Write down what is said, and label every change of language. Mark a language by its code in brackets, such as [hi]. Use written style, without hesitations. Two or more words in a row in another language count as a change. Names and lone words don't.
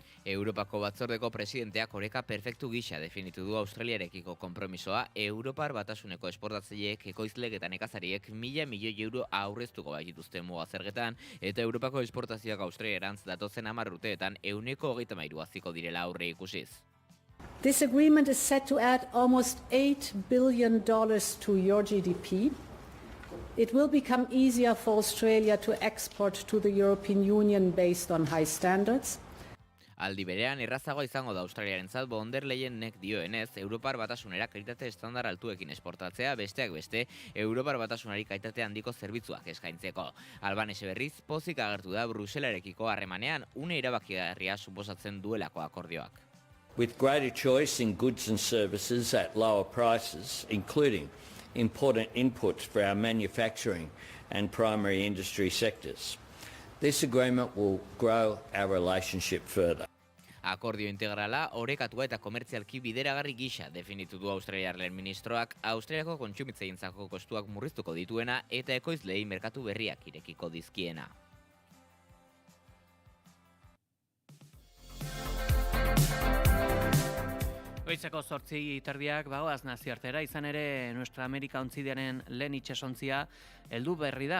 [eu] Europako batzordeko presidenteak oreka perfektu gisa definitu du Australiarekiko konpromisoa Europar Batasuneko esportatzaileek, ekoizleek eta nekazariek 1.000 milioi euro aurreztuko baitituzte muga zergetan eta Europako esportazioak Australiarantz datozen 10 urteetan 133 haziko direla aurre ikusiz. [en] This agreement is set to add almost $8 billion to your GDP. It will become easier for Australia to export to the European Union based on high standards. [eu] Aldi berean, errazagoa izango da Australiarentzat von der Leyenek dioenez, Europar Batasunera kalitate estandar altuekin esportatzea, besteak beste, Europar Batasunari kalitate handiko zerbitzuak eskaintzeko. Albanese berriz, pozik agertu da Bruselarekiko harremanean une erabakigarria suposatzen duelako akordioak. [en] With greater choice in goods and services at lower prices, including important inputs for our manufacturing and primary industry sectors. This agreement will grow our relationship further. [eu] Akordio integrala, orekatua eta komertzialki bideragarri gisa definitu du Australiar lehen ministroak, Australiako kontsumitzaientzako kostuak murriztuko dituena eta ekoizleei merkatu berriak irekiko dizkiena. Goizeko 8:30 bagoaz nazioartera, izan ere Nuestra Amerika ontzidiaren lehen itsasontzia heldu berri da.